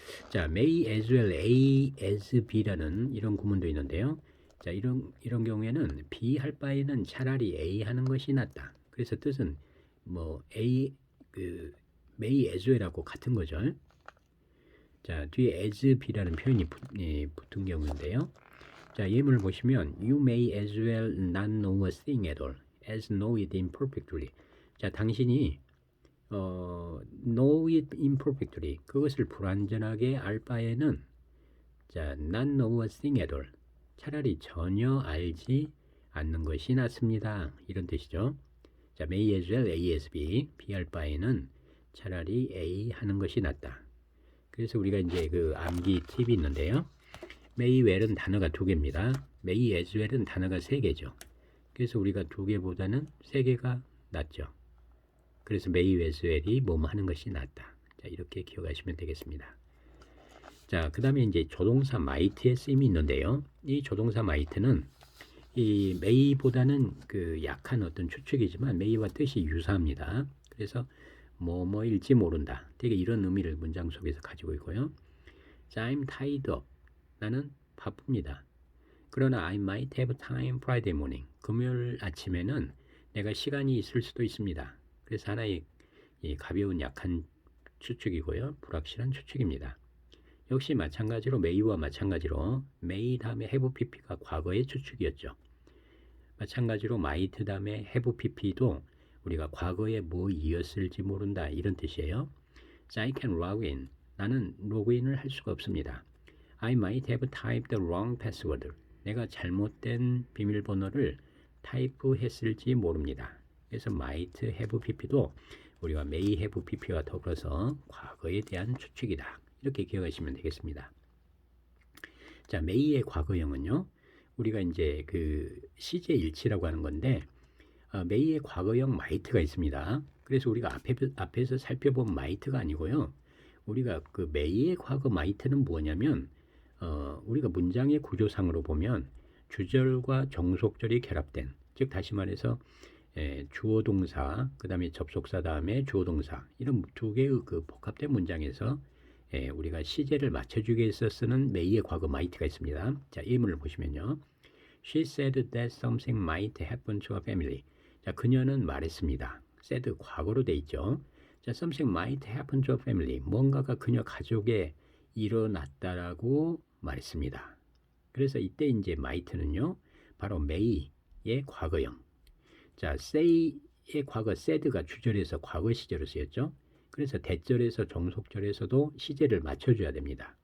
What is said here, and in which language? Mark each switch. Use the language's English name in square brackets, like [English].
[Korean] 자, may as well A as B라는 이런 구문도 있는데요. 자, 이런 경우에는 B 할 바에는 차라리 A 하는 것이 낫다. 그래서 뜻은 뭐 A may as well하고 같은 거죠. 자, 뒤에 as B라는 표현이 붙은 경우인데요. 자, 예문을 보시면 [English] you may as well not know a thing at all. as know it imperfectly. 자, 당신이 know it imperfectly. [Korean] 그것을 불완전하게 알 바에는 자, [English] not know a thing at all. [Korean] 차라리 전혀 알지 않는 것이 낫습니다. 이런 뜻이죠. 자, may as well A as B. B 할 바에는 차라리 A 하는 것이 낫다. 그래서 우리가 이제 그 암기 팁이 있는데요. may well은 단어가 2개입니다. may as well은 단어가 3개죠. 그래서 우리가 2개보다는 3개가 낫죠. 그래서 may as well이 뭐뭐 하는 것이 낫다. 자, 이렇게 기억하시면 되겠습니다. 자, 그 다음에 이제 조동사 might의 쓰임이 있는데요. 이 조동사 might는 이 may보다는 그 약한 어떤 추측이지만 may와 뜻이 유사합니다. 그래서 뭐뭐일지 모른다. 되게 이런 의미를 문장 속에서 가지고 있고요. 자, [English] I'm tied up. [Korean] 나는 바쁩니다. [English] 그러나 I might have time Friday morning. [Korean] 금요일 아침에는 내가 시간이 있을 수도 있습니다. 그래서 하나의 가벼운 약한 추측이고요. 불확실한 추측입니다. 역시 마찬가지로 may와 마찬가지로 may 다음에 have pp가 과거의 추측이었죠. 마찬가지로 might 다음에 have pp도 우리가 과거에 뭐 이었을지 모른다 이런 뜻이에요. [English] So I can log in. [Korean] 나는 로그인을 할 수가 없습니다. [English] I might have typed the wrong password. [Korean] 내가 잘못된 비밀번호를 타이프했을지 모릅니다. 그래서 might have pp도 우리가 may have pp와 더불어서 과거에 대한 추측이다. 이렇게 기억하시면 되겠습니다. 자, may의 과거형은요. 우리가 이제 그 시제일치라고 하는 건데 may의 과거형 might가 있습니다. 그래서 우리가 앞에서 살펴본 might가 아니고요. 우리가 그 may의 과거 might는 뭐냐면 우리가 문장의 구조상으로 보면 주절과 종속절이 결합된, 즉 다시 말해서 주어 동사, 그 다음에 접속사 다음에 주어 동사 이런 2개의 그 복합된 문장에서 우리가 시제를 맞춰주기 위해서 쓰는 may의 과거 might가 있습니다. 자, 예문을 보시면요. [English] She said that something might happen to her family. [Korean] 자, 그녀는 말했습니다. said 과거로 돼 있죠. [English] 자, something might happen to her family. [Korean] 뭔가가 그녀 가족에 일어났다라고 말했습니다. 그래서 이때 이제 might는요, 바로 may의 과거형. 자, say의 과거 said가 주절에서 과거 시제로 쓰였죠. 그래서 대절에서 종속절에서도 시제를 맞춰줘야 됩니다.